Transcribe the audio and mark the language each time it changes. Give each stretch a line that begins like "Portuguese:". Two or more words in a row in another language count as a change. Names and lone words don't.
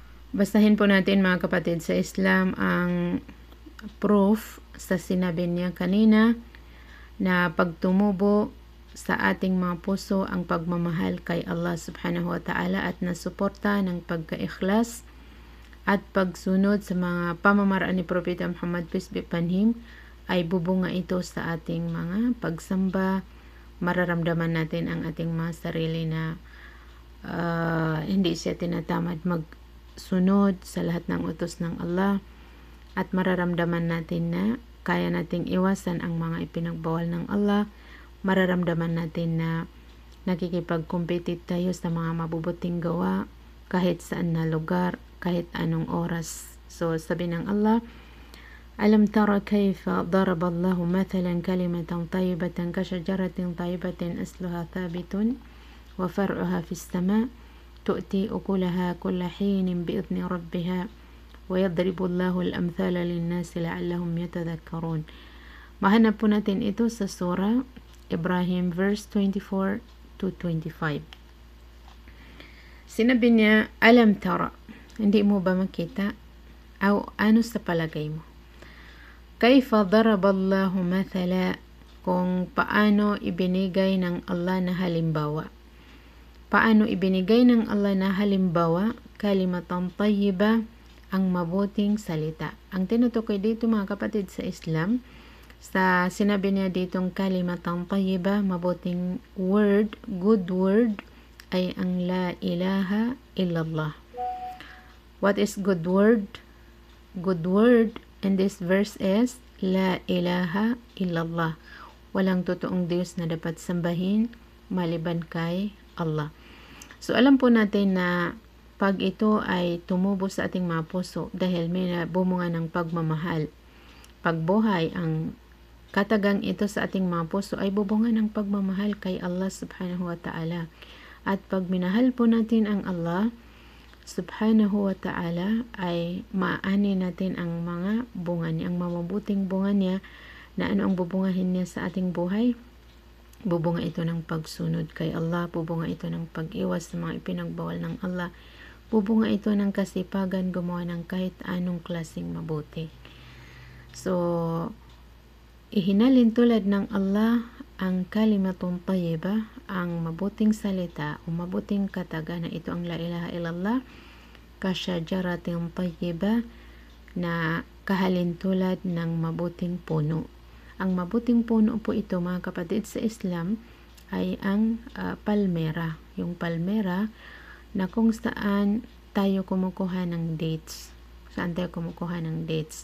Filipino: Basahin po natin mga kapatid sa Islam ang proof sa sinabi niya kanina na pagtumubo sa ating mga puso ang pagmamahal kay Allah
Arabic: سبحانه وتعالى
Filipino: at nasuporta ng pagka-ikhlas at pagsunod sa mga pamamaraan ni Propeta Muhammad
English: peace be upon him
Filipino: ay bubunga ito sa ating mga pagsamba. Mararamdaman natin ang ating mga sarili na hindi siya tinatamad magsunod sa lahat ng utos ng Allah, at mararamdaman natin na kaya nating iwasan ang mga ipinagbawal ng Allah. Mararamdaman natin na nakikipag-compete tayo sa mga mabubuting gawa kahit saan na lugar, kahit anong oras. So sabi ng Allah,
Arabic: ألم تر كيف ضرب الله مثلا كلمة طيبة كشجرة طيبة أصلها ثابت وفرعها في السماء تؤتي أكلها كل حين بإذن ربها ويضرب الله الأمثال للناس لعلهم يتذكرون.
Filipino: Mahanap po natin ito sa surah Ibrahim verse 24 to 25. Sinabi niya,
Arabic: ألم تر,
Filipino: hindi mo ba makita? O ano sa palagay mo?
Arabic: كيف ضرب الله مثلا,
Filipino: kung paano ibinigay ng Allah na halimbawa. Paano ibinigay ng Allah na halimbawa?
Arabic: كلمة طيبة,
Filipino: ang mabuting salita. Ang tinutukoy dito mga kapatid sa Islam, sa sinabi niya ditong
Arabic: كلمة طيبة,
Filipino: mabuting word,
English: good word,
Filipino: ay ang
Arabic: لا إله إلا الله.
English: What is good word? Good word in this verse is
Arabic: لا إله إلا الله.
Filipino: Walang totoong Diyos na dapat sambahin maliban kay Allah. So alam po natin na pag ito ay tumubo sa ating mga puso dahil may bumunga ng pagmamahal, pagbuhay, ang katagang ito sa ating mga puso ay bubunga ng pagmamahal kay Allah
Arabic: سبحانه وتعالى.
Filipino: At pag minahal po natin ang Allah
Arabic: سبحانه وتعالى
Filipino: ay maaani natin ang mga bunga niya, ang mabuting bunga niya. Na ano ang bubungahin niya sa ating buhay? Bubunga ito ng pagsunod kay Allah, bubunga ito ng pag-iwas sa mga ipinagbawal ng Allah, bubunga ito ng kasipagan gumawa ng kahit anong klaseng mabuti. So ihinalin tulad ng Allah ang
Arabic: كلمة طيبة,
Filipino: ang mabuting salita o mabuting kataga na ito ang
Arabic: لا إله إلا الله, كشجرة طيبة,
Filipino: na kahalintulad ng mabuting puno. Ang mabuting puno po ito mga kapatid sa Islam ay ang palmera. Yung palmera na kung saan tayo kumukuha ng dates. Saan tayo kumukuha ng dates.